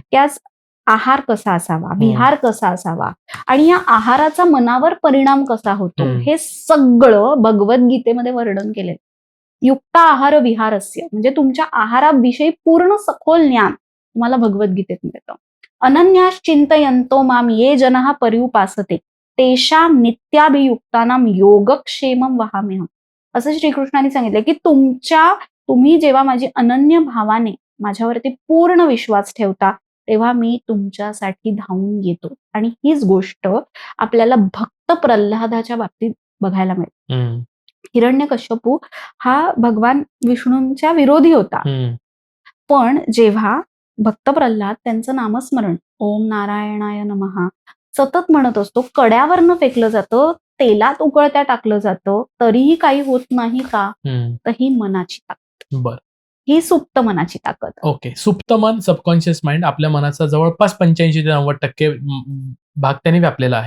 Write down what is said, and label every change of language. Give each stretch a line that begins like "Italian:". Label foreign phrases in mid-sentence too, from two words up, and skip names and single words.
Marathi: की आज आहार कसा असावा, विहार कसा असावा आणि या आहाराचा मनावर परिणाम कसा होतो, हम्म. हे सगळं भगवद्गीतेमध्ये वर्णन केलंय.
Sanskrit: युक्त आहार विहारस्य,
Marathi: म्हणजे तुमच्या आहाराविषयी पूर्ण सखोल ज्ञान तुम्हाला भगवद्गीतेत मिळतं.
Sanskrit: अनन्यास चिंतयन्तो माम ये जनः पर्युपासते तेषां नित्याभियुक्तानां योगक्षेमं वहाम्यहम्.
Marathi: असं श्रीकृष्णाने सांगितलं की तुम्ही जेव्हा माझी अनन्य भावाने माझ्यावरती पूर्ण विश्वास ठेवता तेव्हा मी तुमच्यासाठी धावून येतो. आणि हीच गोष्ट आपल्याला भक्त प्रल्हादाच्या बाबतीत बघायला मिळते. हम्म, हिरण्यकश्यपू हा भगवान विष्णूंच्या विरोधी होता, हम्म, पण जेव्हा भक्त प्रल्हाद त्यांचं नामस्मरण
Sanskrit: ओम नारायणाय नमः
Marathi: सतत म्हणत असतो, कड्यावरनं फेकलं जातं, तेलात उकळत्या टाकलं जातं, तरीही काही होत नाही का? हम्म, तर ही मनाची ताकद, बरं. ही सुप्त मनाची ताकद. ओके. सुप्त मन,
English: subconscious mind
Marathi: आपल्या मनाचा जवळपास 85 ते 90% भाग त्याने व्यापलेला आहे.